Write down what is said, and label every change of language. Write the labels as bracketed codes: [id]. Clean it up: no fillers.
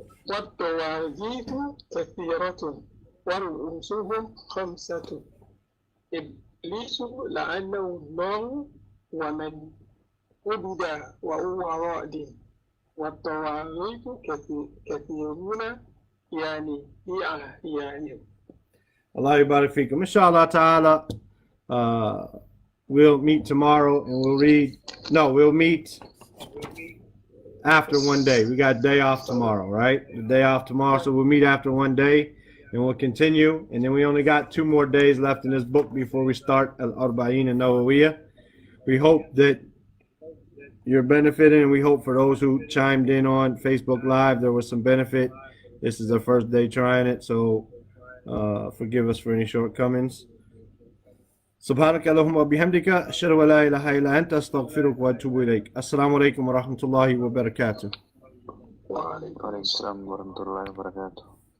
[ar] والطواغيت كثيرة ورؤوسهم 5. إبليس لعنه الله ومن عبد وهو راض والطواغيت كثيرون يعني في أحيانهم. Allah yubarik fikum. Inshallah ta'ala, [en] we'll meet tomorrow and we'll meet after one day. We got day off tomorrow, right? The day off tomorrow, so we'll meet after one day and we'll continue. And then we only got 2 more days left in this book before we start Al-Arba'in an-Nawawiyah. We hope that you're benefiting, and we hope for those who chimed in on Facebook Live, there was some benefit. This is the first day trying it, so forgive us for any shortcomings. [ar] سبحانك اللهم وبحمدك أشهد أن لا إله إلا أنت أستغفرك وأتوب إليك. السلام عليكم ورحمة الله وبركاته. وعليكم السلام ورحمة الله وبركاته.